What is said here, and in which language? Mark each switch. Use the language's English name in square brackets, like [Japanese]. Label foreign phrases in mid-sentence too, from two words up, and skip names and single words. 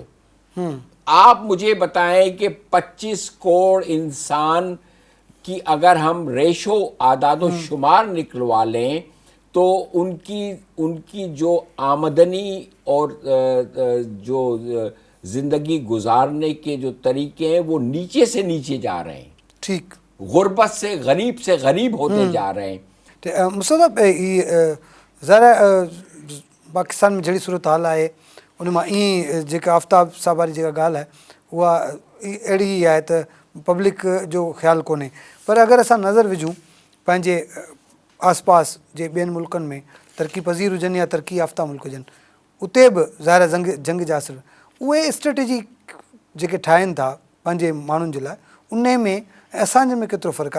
[Urdu] آپ مجھے بتائیں کہ 25 کروڑ انسان کی اگر ہم ریشو اعداد و شمار نکلوا لیں تو ان کی جو آمدنی اور جو زندگی گزارنے کے جو طریقے ہیں وہ نیچے سے نیچے جا رہے ہیں. ٹھیک, غربت سے غریب ہوتے جا رہے ہیں. مصطفیٰ صاحب, ظاہر پاکستان میں جڑی صورت حال ہے ان میں [Sindhi] जेका आफ्ताब साहब वारी जेका ॻाल्हि आहे उहा अहिड़ी ई आहे त पब्लिक जो ख़्यालु कोन्हे. पर अगरि असां नज़र विझूं पंहिंजे आस पास जे ॿियनि मुल्कनि में, तरक़ी पज़ीर हुजनि या तरक़ी याफ़्ता मुल्क हुजनि, उते बि ज़ाहिर जंग जा असर, उहे स्ट्रेटेजी जेके ठाहिनि था पंहिंजे माण्हुनि जे लाइ, उन में असांजे में केतिरो फ़र्क़ु आहे.